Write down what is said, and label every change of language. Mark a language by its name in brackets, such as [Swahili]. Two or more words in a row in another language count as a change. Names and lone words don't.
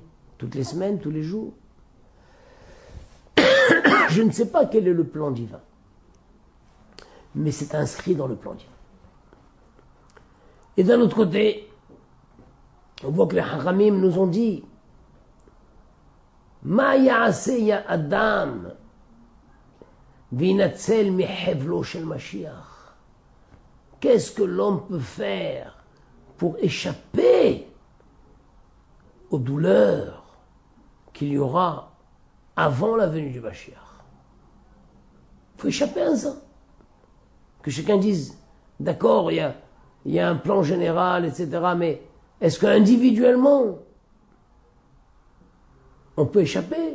[French] Toutes les semaines, tous les jours? Je ne sais pas quel est le plan divin. Mais c'est inscrit dans le plan divin. Et d'un autre côté, on voit que les Haramim nous ont dit [Hebrew] מה יעשה האדם וינצל מחבלו של משיח. [French] Qu'est-ce que l'homme peut faire pour échapper aux douleurs qu'il y aura avant la venue du Mashiach? Il faut échapper à ça. Que chacun dise, d'accord, il y a un plan général, etc., mais est-ce qu'individuellement, on peut échapper?